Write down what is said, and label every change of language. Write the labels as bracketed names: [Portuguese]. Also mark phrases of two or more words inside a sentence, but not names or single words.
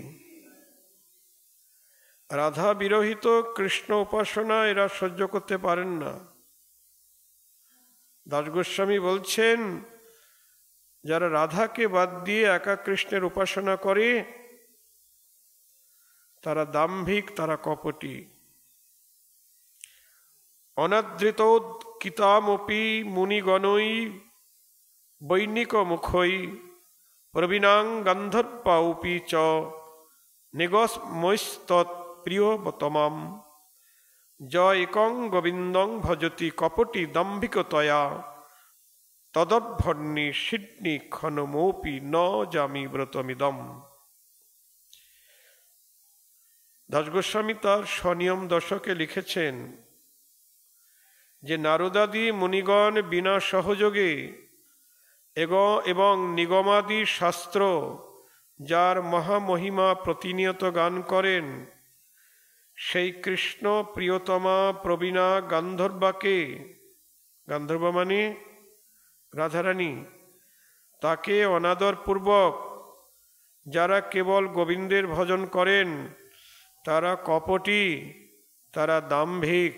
[Bangla] রাধা বিরহিত কৃষ্ণ উপাসনা এরা সহ্য করতে পারেন না। দাস গোস্বামী বলছেন, যারা রাধাকে বাদ দিয়ে একা কৃষ্ণের উপাসনা করে তারা দাম্ভিক, তারা কপটি। [Sanskrit] অনাদৃতোৎকিতামপি মুনিগণৈ বৈনিক মুখৈ প্রবীণাং গান্ধর্বাউপি চ নিগমস্তৎ প্রিয়তমাম। য একং গোবিন্দং ভজতি কপটি দাম্ভিকতয়া তদভ্যন্নি সিডনি ক্ষণমোপি ন জামি ব্রতমিদম। [Bangla] দাস গোস্বামী তার স্বনিয়ম দশকে লিখেছেন যে নারদাদি মুনিগণ বিনা সহযোগে এবং নিগমাদি শাস্ত্র যার মহামহিমা প্রতিনিয়ত গান করেন, সেই কৃষ্ণ প্রিয়তমা প্রবীণা গান্ধর্বাকে, গান্ধর্বা মানে রাধারানী, তাকে অনাদরপূর্বক যারা কেবল গোবিন্দের ভজন করেন তারা কপটী, তারা দাম্ভিক।